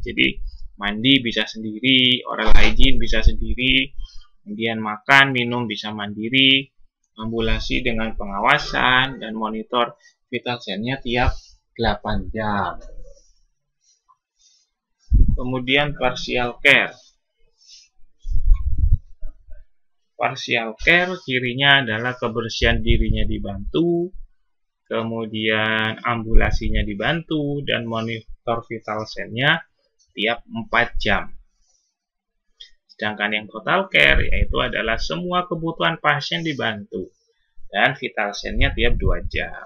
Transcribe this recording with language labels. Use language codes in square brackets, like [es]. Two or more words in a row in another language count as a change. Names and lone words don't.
[id] Jadi mandi bisa sendiri, [en] oral hygiene [id] bisa sendiri, kemudian makan, minum bisa mandiri, ambulasi dengan pengawasan dan monitor [en] vital sign- [id] nya tiap 8 jam. [en] Kemudian partial care. Partial care [id] cirinya adalah kebersihan dirinya dibantu, kemudian ambulasinya dibantu, dan monitor [en] vital sign- [id] nya tiap 4 jam. Sedangkan yang [en] total care [id] yaitu adalah semua kebutuhan pasien dibantu dan [en] vital sign- [id] nya tiap 2 jam.